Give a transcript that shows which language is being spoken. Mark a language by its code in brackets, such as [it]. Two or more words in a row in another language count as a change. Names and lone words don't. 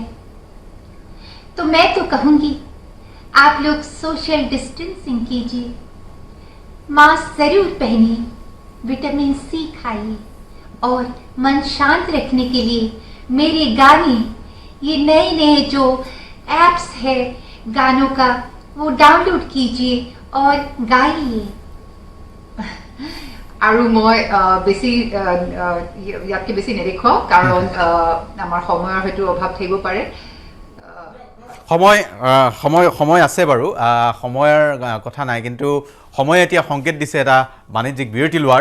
[hi] तो मैं तो कहूंगी आप लोग [en] social distancing [hi] कीजिए, मास्क जरूर पहनिए, [en] vitamin C [hi] खाइए और मन शांत रखने के लिए मेरे गाने, ये नए नए जो एप्स है गानों का, वो डाउनलोड कीजिए और गाइए। [as] আৰু মই বেছি ইয়াতকৈ বেছি নেদেখুৱাওঁ, কাৰণ আমাৰ সময়ৰ হয়তো অভাৱ থাকিব পাৰে। সময় আছে বাৰু, সময়ৰ কথা নাই, কিন্তু সময় এতিয়া সংকেত দিছে এটা বাণিজ্যিক বিৰতি লোৱাৰ।